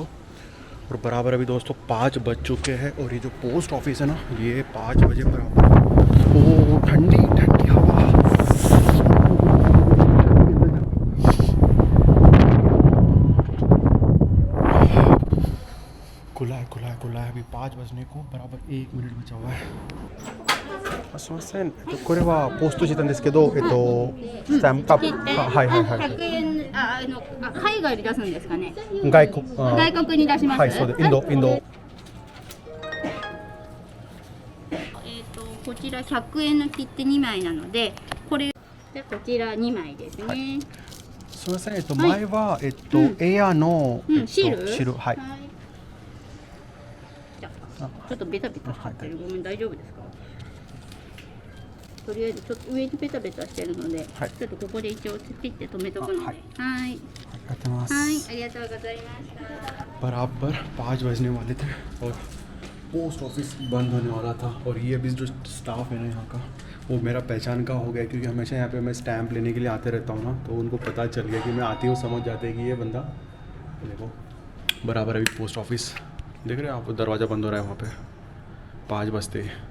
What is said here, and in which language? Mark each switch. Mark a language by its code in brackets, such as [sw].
[hi] और बराबर अभी दोस्तों 5 बज चुके हैं, और ये जो पोस्ट ऑफिस है ना, ये 5 बजे बराबर, ओ ठंडी ठंडी हवा, खुला है खुला है खुला है। अभी 5 बजने को बराबर 1 मिनट बचा हुआ है। [ja] すみません。これはポストしてたんですけど、スタンプ、はいはいはい。 100円、海外で出すんですかね。外国に出します。はい、そうです。インド。こちら100円の切手2枚なので、これでこちら2枚ですね。すみません。前はエアのシール、はい。じゃあちょっとベタベタしてる。ごめん、大丈夫ですか？とりあえずちょっと上にペタペタしてるので、はい、ちょっとここで一応ピッて止めとくので、はい、ありがとうございます。はい、ありがとうございました。 [hi] बराबर 5 बजने वाले थे और पोस्ट ऑफिस बंद होने वाला था। और ये अभी जो स्टाफ है ना यहाँ का, वो मेरा पहचान का हो गया, क्योंकि हमेशा यहाँ पे मैं स्टैंप लेने के लिए आते रहता हूँ ना, तो उनको पता चल गया कि मैं आती हूँ, समझ जाते हैं कि ये बंदा, देखो बराबर अभी पोस्ट ऑफिस देख रहे हैं आप, दरवाज़ा बंद हो रहा है वहाँ पे, 5 बजते।